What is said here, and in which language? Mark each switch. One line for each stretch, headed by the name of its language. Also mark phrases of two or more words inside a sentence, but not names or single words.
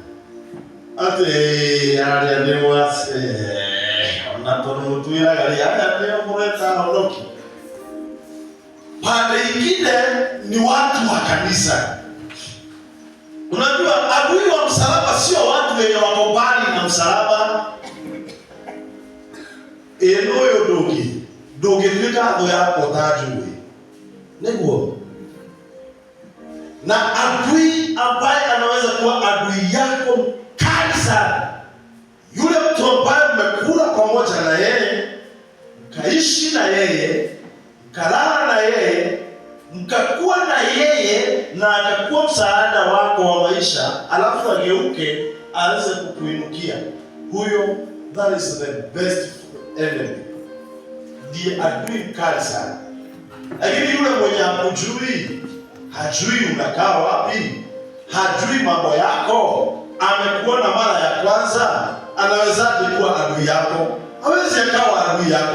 Swahili: Ate ndio wase wanatonutuira gari ndio mleta holoki. Pande ingine ni watu wa kanisa. Unajua adui wa msalaba sio watu wenye wako mbali na msalaba.
Kikuyu: Enoyo dogi ndũngĩtuĩka thũ yakwa ta njũĩ. Nĩguo.
Swahili: Na adui ambaye anaweza kuwa adui yako kali sana, yule mtu ambaye mmekula pamoja na yeye, mkaishi na yeye, mkalala na yeye, mkakuwa na yeye, na akakuwa msaada wako wa maisha, alafu ageuke aanze kukuinukia. Huyo,
English: that is the best enemy.
Swahili: Ndiye adui kali sana. Lakini yule mwenye hakujui, hajui unakaa wapi, hajui mambo yako, amekuona mara ya kwanza, anawezaje kuwa adui yako? Hawezi akawa adui yako.